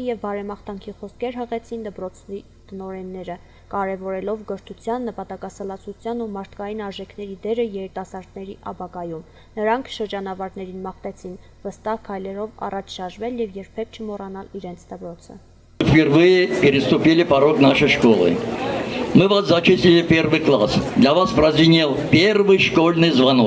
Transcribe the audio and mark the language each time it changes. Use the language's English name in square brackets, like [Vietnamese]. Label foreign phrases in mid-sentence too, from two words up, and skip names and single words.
[Armenian] և բարեմաղթանքի խոսքեր հղեցին դպրոցի տնօրենները, կարևորելով կրթության, նպատակասլացության ու մարդկային արժեքների դերը երիտասարդների ապագայում։ Նրանք շրջանավարտներին մաղթեցին վստահ քայլերով առաջ շարժվել և երբեք չմոռանալ իրենց դպրոցը։ [Russian] Впервые переступили порог нашей школы. Мы вас зачислили в 1 класс. Для вас прозвенел первый школьный звонок.